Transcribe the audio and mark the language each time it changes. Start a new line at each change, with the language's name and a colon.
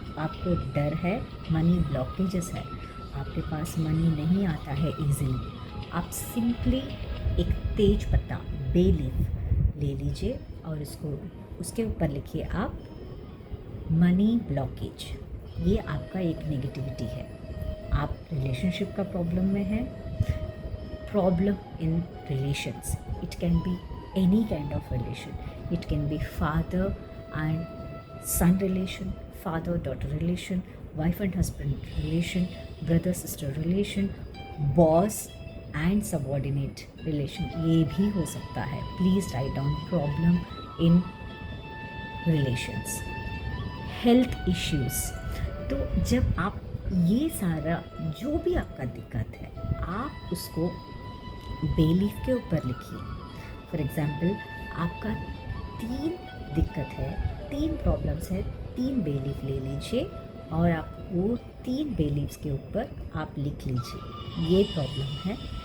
Hindi: आपको डर है, मनी ब्लॉकेजेस है, आपके पास मनी नहीं आता है इजीली, आप सिंपली एक तेज पत्ता बे लीफ ले लीजिए और उसके ऊपर लिखिए आप मनी ब्लॉकेज। ये आपका एक नेगेटिविटी है। आप रिलेशनशिप का प्रॉब्लम में है,
English: problem in relations. It can be any kind of relation. It can be father and son relation, father daughter relation, wife and husband relation, brother sister relation, boss and subordinate relation.
Hindi: ये भी हो सकता है।
English: Please write down problem in relations. Health issues.
Hindi: तो जब आप ये सारा जो भी आपका दिक्कत है, आप उसको बेलीफ के ऊपर लिखिए। फॉर एग्ज़ाम्पल, आपका 3 दिक्कत है, 3 प्रॉब्लम्स है, 3 बेलीफ ले लीजिए और आप वो 3 बेलीफ्स के ऊपर आप लिख लीजिए ये प्रॉब्लम है।